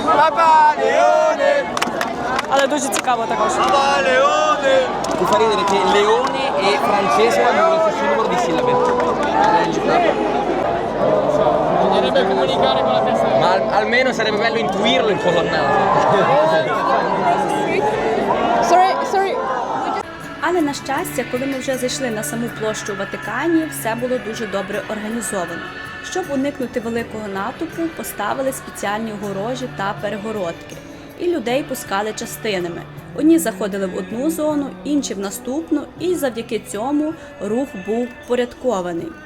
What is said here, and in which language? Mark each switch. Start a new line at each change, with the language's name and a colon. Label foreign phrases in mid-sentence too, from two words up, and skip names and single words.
Ukrainian: Але дуже цікаво також.
Italian: Mi fa ridere che leone e Francesco hanno lo stesso numero di sillabe. Bisognerebbe comunicare con la testa. Ma almeno sarebbe bello intuirlo in colonnata. Sorry.
Ukrainian: Але, на щастя, коли ми вже зайшли на саму площу у Ватикані, все було дуже добре організовано. Щоб уникнути великого натовпу, поставили спеціальні огорожі та перегородки. І людей пускали частинами. Одні заходили в одну зону, інші в наступну, і завдяки цьому рух був впорядкований.